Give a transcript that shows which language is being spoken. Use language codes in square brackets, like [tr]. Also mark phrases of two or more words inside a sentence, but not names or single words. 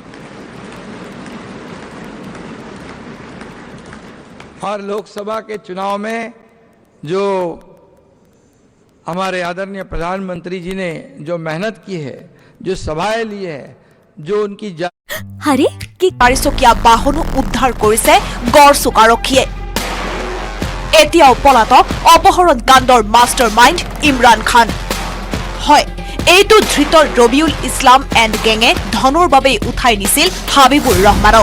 [hi] और लोकसभा के चुनाव में जो हमारे आदरणीय प्रधानमंत्री जी ने जो मेहनत की है, जो सभाएं ली है, जो उनकी हारे कि [as] 400 বাহন উদ্ধাৰ কৰিছে গড়চুক আৰক্ষীয়ে। এতিয়াও পলাতক অপহৰণ কাণ্ডৰ মাষ্টাৰ মাইণ্ড ইমৰান খান। হয়, এইটো ধৃত ৰবিউল ইছলাম এণ্ড গেঙে ধনৰ বাবে উঠাই নিছিল হাবিবুৰ ৰহমানক।